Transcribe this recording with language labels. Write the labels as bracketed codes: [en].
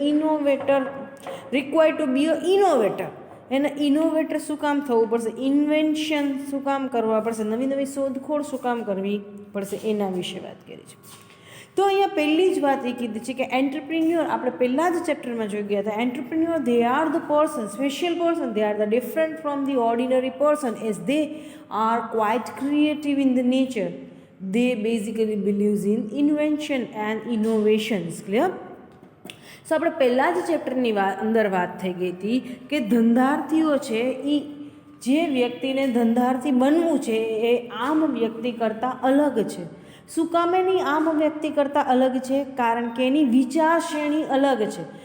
[en] Innovator require to be a innovator. [gu] એને innovator શું કામ થવું પડશે, ઇન્વેન્શન શું કામ કરવા પડશે, નવી નવી શોધખોળ શું કામ કરવી પડશે, એના વિશે વાત કરી છે. તો અહીંયા પહેલી જ વાત એ કીધી છે કે એન્ટરપ્રિન્યોર, આપણે પહેલાં જ ચેપ્ટરમાં જોઈ ગયા હતા, [en] Entrepreneur they are the person, special person, they are the different from the ordinary person as they are quite creative in the nature. They basically believes in invention and innovations. Clear? [gu] સો આપણે પહેલાં જ ચેપ્ટરની અંદર વાત થઈ ગઈ હતી કે ધંધાર્થીઓ છે એ જે વ્યક્તિને ધંધાર્થી બનવું છે એ આમ વ્યક્તિ કરતાં અલગ છે. શું કામ એની આમ વ્યક્તિ કરતાં અલગ છે? કારણ કે એની વિચારશ્રેણી અલગ છે.